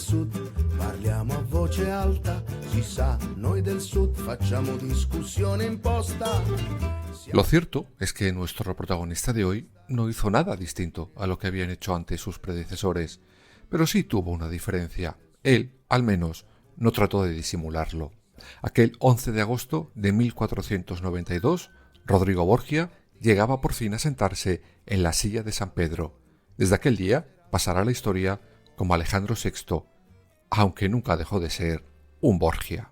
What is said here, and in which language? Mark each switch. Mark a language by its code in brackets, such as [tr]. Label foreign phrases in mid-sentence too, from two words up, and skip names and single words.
[it] sud parliamo a voce alta, si sa, noi del sud facciamo discussione imposta. [es] Lo cierto es que nuestro protagonista de hoy no hizo nada distinto a lo que habían hecho antes sus predecesores, pero sí tuvo una diferencia. Él, al menos, no trató de disimularlo. Aquel 11 de agosto de 1492, Rodrigo Borgia llegaba por fin a sentarse en la silla de San Pedro. Desde aquel día pasará a la historia como Alejandro VI, aunque nunca dejó de ser un Borgia.